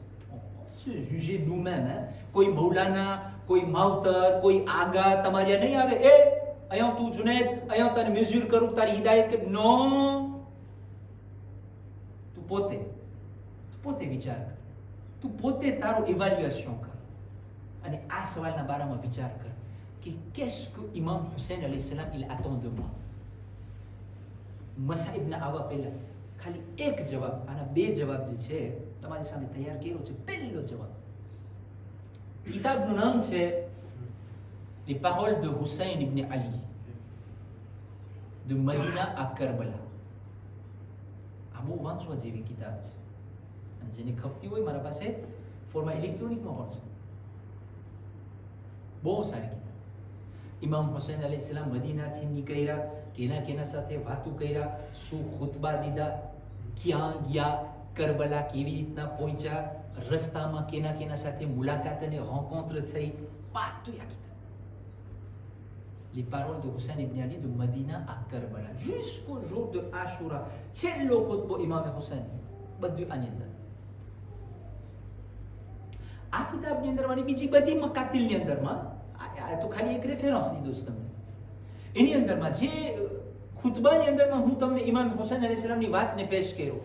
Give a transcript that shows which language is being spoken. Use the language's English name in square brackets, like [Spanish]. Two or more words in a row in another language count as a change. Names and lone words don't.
[French] Se juger nous-mêmes. [Gujarati] કોઈ મૌલાના, કોઈ માવતર, કોઈ આગા તમારે નહીં આવે. અહીંયા તું જુનેદ, અહીંયા તને મેઝ્યોર કરું, તારી હિદાયત કે નો. તું પોતે વિચાર કર, તું પોતે તારો ઇવેલ્યુએશન કર અને આ સવાલના બારામાં વિચાર કર કે [French] qu'est-ce que [Gujarati] ઇમામ હુસૈન અલૈહિસ સલામ [French] il attend de moi. [Gujarati] મસાઈબના આવા પહેલા ખાલી એક જવાબ, આના બે જવાબ જે છે તમારી સામે તૈયાર કર્યો છે. પહેલો જવાબ, કિતાબનું નામ છે Les paroles de Hussein ibn Ali de Medina à Karbala. આ બહુ વાંચવા જેવી કિતાબ છે અને જેને ખપતી હોય મારા પાસે ફોર્મમાં ઇલેક્ટ્રોનિકમાં પણ છે. બહુ સારી કિતાબ. ઇમામ હુસૈન અલૈહિસ્સલામ મદીનાથી નીકળ્યા, કેના સાથે વાતો કર્યા, શું ખુતબા દીધા, ક્યાં ગયા, કરબલા કેવી રીતના પહોંચ્યા, રસ્તામાં કેના સાથે મુલાકાત અને rencontre થઈ, બધું આ કિતાબ. [French] Les paroles de Hussein ibn Ali de Medina à Karbala jusqu'au jour de Ashura. [Gujarati] છેલ્લો ખુતબો ઇમામ હુસૈન, બધું આની અંદર. આ કિતાબની અંદર અને બીજી બધી મકાતિલની અંદરમાં આ તો ખાલી એક રેફરન્સ દીધો છે તમને. એની અંદરમાં જે ખુતબાની અંદરમાં હું તમને ઇમામ હુસૈન અલૈહિસ્સલામની વાતને પેશ કર્યો.